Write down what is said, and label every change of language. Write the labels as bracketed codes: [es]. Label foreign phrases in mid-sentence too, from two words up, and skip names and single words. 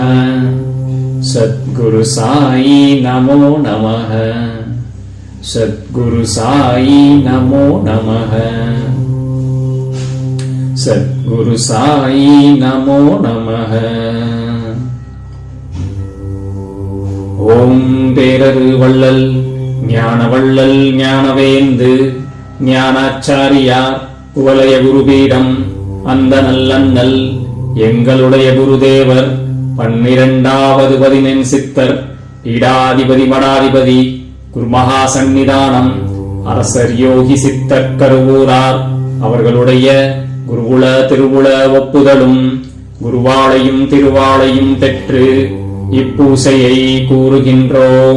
[sa] सद्गुरु साई नमो नमः. सद्गुरु साई नमो नमः. सद्गुरु साई नमो नमः. [ta] ओम பேரரு வள்ளல் ஞான வள்ளல் ஞானவேந்து ஞானாச்சாரியார் குவலய குருபீடம் அந்த நல்லண்ணல் எங்களுடைய குருதேவர் 12வது பதினெண் சித்தர் பீடாதிபதி மடாதிபதி குருமகா சந்நிதானம் அரசர் யோகி சித்தர் கருவூரார் அவர்களுடைய குருகுல திருவுல ஒப்புதலும் குருவாளையும் திருவாளையும் பெற்று இப்பூசையை கூறுகின்றோம்.